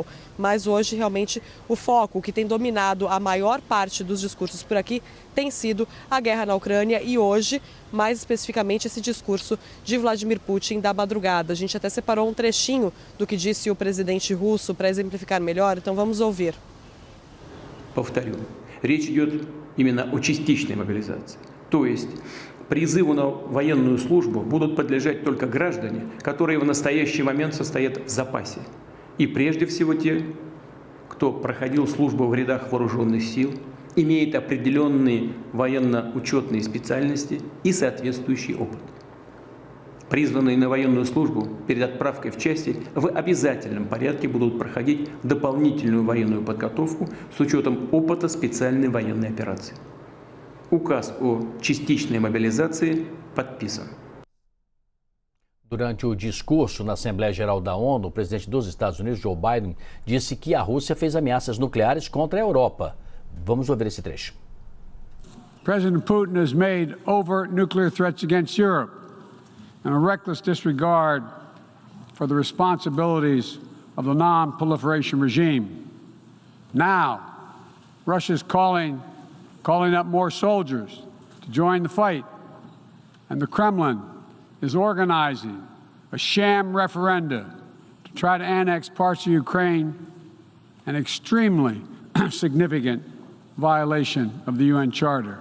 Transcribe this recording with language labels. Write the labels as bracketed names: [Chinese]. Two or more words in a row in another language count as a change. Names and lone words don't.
[Portuguese] Mas hoje, realmente, o foco, que tem dominado a maior parte dos discursos por aqui, tem sido a guerra na Ucrânia e hoje, mais especificamente, esse discurso de Vladimir Putin da madrugada. A gente até separou um trechinho do que disse o presidente russo para exemplificar melhor, então vamos ouvir. [Russian] Повторю, речь идет именно о частичной мобилизации. То есть призыву на военную службу будут подлежать только граждане, которые в настоящий момент состоят в запасе. И прежде всего те, кто проходил службу в рядах вооруженных сил, имеет определенные военно-учетные специальности и соответствующий опыт. Призванные на военную службу перед отправкой в части в обязательном порядке будут проходить дополнительную военную подготовку с учетом опыта специальной военной операции. Указ о частичной мобилизации подписан. [Portuguese] Durante o discurso na Assembleia Geral da ONU, o presidente dos Estados Unidos, Joe Biden, disse que a Rússia fez ameaças nucleares contra a Europa. Vamos ouvir esse trecho. [English] President Putin has made overt nuclear threats against Europe and a reckless disregard for the responsibilities of the non-proliferation regime. Now, Russia's calling up more soldiers to join the fight, and the Kremlin is organizing a sham referenda to try to annex parts of Ukraine, an extremely significant violation of the UN Charter.